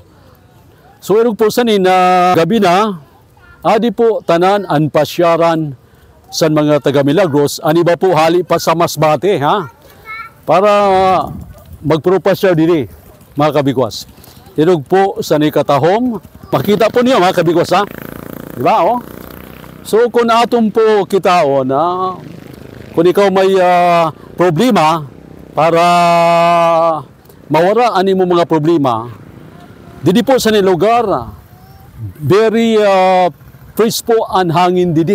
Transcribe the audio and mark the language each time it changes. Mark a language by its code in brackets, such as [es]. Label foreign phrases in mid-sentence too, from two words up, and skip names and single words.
[msb] So, erog po sa na gabi na, adi po tanan ang pasyaran sa mga taga Milagros, ani ba po hali pa sa Masbate, para magpropasyar diri, mga kabigwas. Erog po sa katahom, makita po niyo mga kabigwas, diba, oh? So, kung atom po kitaon, kung ikaw may problema para mawara ani mo mga problema, didi po sa lugar, [en] very fresh [msb] po ang hangin didi.